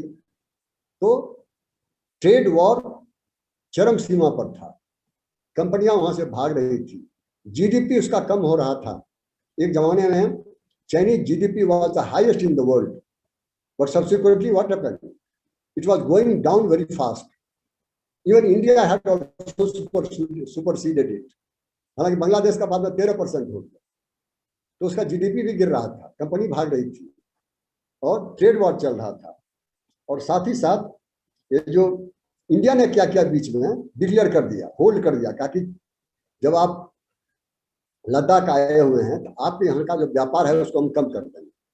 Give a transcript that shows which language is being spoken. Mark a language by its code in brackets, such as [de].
[hi] तो trade war चरम सीमा पर था, कंपनियां वहां से भाग रही थी, जीडीपी उसका कम हो रहा था। एक जमाने में [en] Chinese GDP was the highest in the world, but subsequently what happened, it was going down very fast. Even India had also superseded it. [hi] हालांकि बांग्लादेश का बाद में 13% हो गया, तो उसका जीडीपी भी गिर रहा था, कंपनी भाग रही थी और ट्रेड वॉर चल रहा था। और साथ ही साथ ये जो इंडिया ने क्या किया बीच में डिक्लेयर कर दिया, होल्ड कर दिया, ताकि जब आप लद्दाख आए हुए हैं तो आपके यहाँ का जो व्यापार है उसको हम कम कर देंगे।